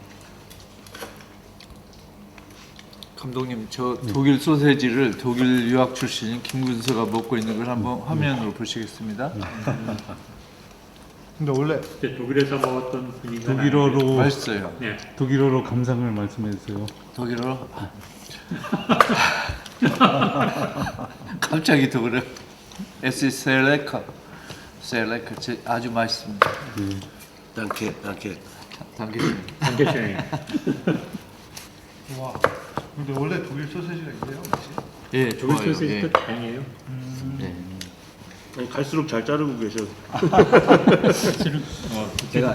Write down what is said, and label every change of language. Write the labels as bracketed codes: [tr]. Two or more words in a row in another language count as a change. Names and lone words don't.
[ko] 감독님 저 독일 소세지를 독일 유학 출신인 김군서가 먹고 있는 걸 한번 화면으로 보시겠습니다. 근데 원래 독일에서 먹었던 분위기가 독일어로 맛있어요. 네. 독일어로 감상을 말씀해 주세요. 독일어로 갑자기 독일어 [de] Es ist sehr lecker. Sehr lecker. [ko] 아주 맛있습니다. danke. 당기십니다. 단계시네. 와. 근데 원래 독일 소세지가 있대요, 맛이? 예, 독일 좋아요. 소시지도 예. 다양해요. 아니, 갈수록 잘 자르고 계셔. 제가